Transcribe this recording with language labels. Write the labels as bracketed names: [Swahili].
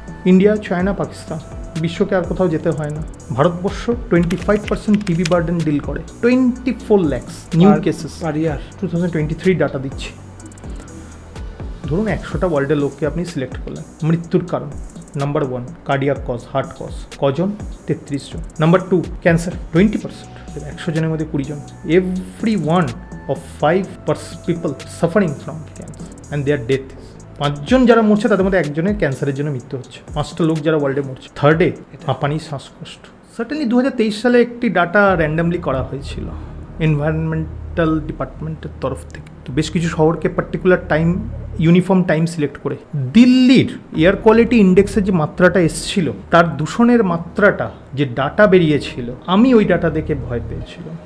[Bangla] India, China, Pakistan. বিশ্বকে আর কোথাও যেতে হয় না। ভারতবর্ষ 25% টিবি বার্ডেন ডিল করে। [English] 24 lakhs new cases per year. [Bangla] 2023 ডাটা দিচ্ছি। ধরুন 100টা ওয়ার্ল্ডের লোককে আপনি সিলেক্ট করলেন। মৃত্যুর কারণ number 1 cardiac cause, heart cause. কজন? 33 জন। Number 2 cancer 20%। 100 জনের মধ্যে 20 জন। [English] Every one of 5 people suffering from cancer and their death. [Bangla] 5 জন যারা মরছে তাদের মধ্যে একজনের ক্যান্সারের জন্য মৃত্যু হচ্ছে। 5টা লোক যারা ওয়ার্ল্ডে মরছে। থার্ডে হাঁপানি, শ্বাসকষ্ট। সার্টেনলি 2023 সালে একটি ডাটা র্যান্ডামলি করা হয়েছিল এনভায়রনমেন্টাল ডিপার্টমেন্টের তরফ থেকে। তো বেশ কিছু শহরকে particular time, uniform time select করে দিল্লির এয়ার কোয়ালিটি ইন্ডেক্সের যে মাত্রাটা এসেছিল, তার দূষণের মাত্রাটা যে ডাটা বেরিয়েছিল, আমি ওই ডাটা দেখে ভয় পেয়েছিলাম।